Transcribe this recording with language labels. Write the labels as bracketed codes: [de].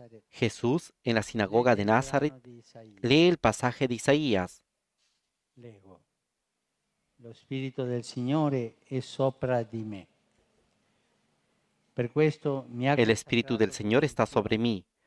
[es] Jesús, en la sinagoga de Nazaret, lee el pasaje de Isaías. [it] Lo Spirito del Signore è sopra di me. [es] El Espíritu del Señor está sobre mí.